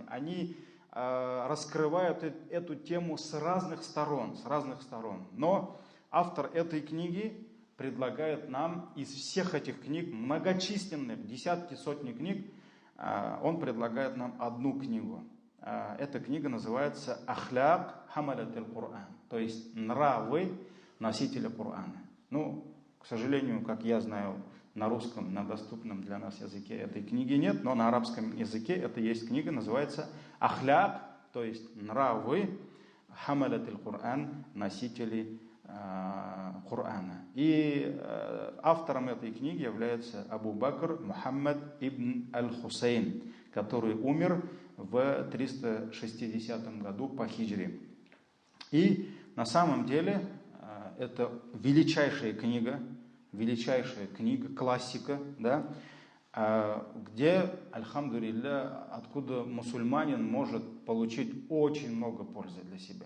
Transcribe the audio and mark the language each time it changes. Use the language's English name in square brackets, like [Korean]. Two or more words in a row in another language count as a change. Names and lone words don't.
[Russian] Они раскрывают эту тему с разных сторон. Но автор этой книги предлагает нам из всех этих книг, многочисленных, десятки, сотни книг, он предлагает нам одну книгу. Эта книга называется «Ахляк хамалат аль-Кур'ан», то есть нравы носителя Корана. К сожалению, как я знаю, на русском, на доступном для нас языке этой книги нет, но на арабском языке это есть книга, называется «Ахляк», то есть нравы хамалат аль-Кур'ан, носители Корана. И автором этой книги является Абу Бакр Мухаммад ибн аль-Хусейн, который умер в 360 году по хиджре. И на самом деле это величайшая книга, классика, да, где, альхамдулилля, откуда мусульманин может получить очень много пользы для себя.